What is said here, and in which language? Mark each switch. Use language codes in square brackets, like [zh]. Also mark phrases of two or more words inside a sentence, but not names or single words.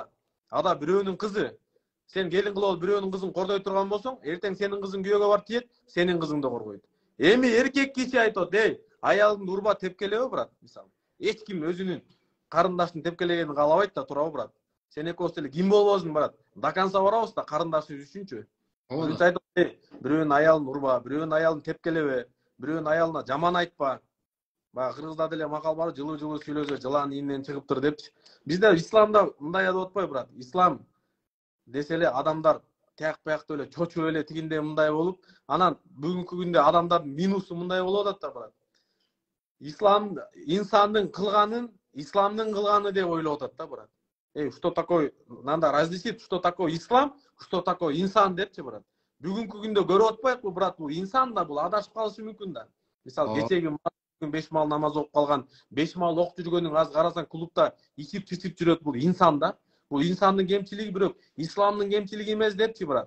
[ky] Ада бирөөнүн кызы. Сен келин кылып бирөөнүн кызын кордой турган болсоң, эртең сенин кызың күйөөгө барып тиет, сенин кызың да коргойт. Эми эркек киши айтат, аялыңды урба тепкелебе, брат, мисалы. Эч ким өзүнүн карындашын тепкелегенин каалабайт да, туурабы, брат? Сен экөөбүз деле ким болбосуң, брат? [ru] До конца [ky] барабыз да карындашыбыз үчүнчү. Биринчи айтат, бирөөнүн аялын урба, бирөөнүн аялын тепкелебе, бирөөнүн аялына жаман айтпа. Баягы кыргызда деле макал бар, жылуу-жылуу сүйлөсө жылан ийинен чыгыптыр депчи. Бизде исламда мындай деп атпайбы, брат? Ислам десе эле адамдар тияк биякта эле чочуп эле тигинде мындай болуп, анан бүгүнкү күндө адамдардын минусу мындай болуп атат да, брат. Ислам инсандын кылганын исламдын кылганы деп ойлоп атат да, брат. [ru] Что такое, надо различить, что такое ислам, что такое [ky] инсан депчи, [ru] брат. [ky] Бүгүнкү күндө көрүп атпайбы, брат, бул инсан да, бул адашып калышы мүмкүн да. Мисалы, кечеги 5 маал намаз окуп калган, 5 маал окуп жүргөнүн азыр карасаң клубта ичип чичип жүрөт, бул инсан да. Бул инсандын кемчилиги, бирок исламдын кемчилиги эмес депчи, брат.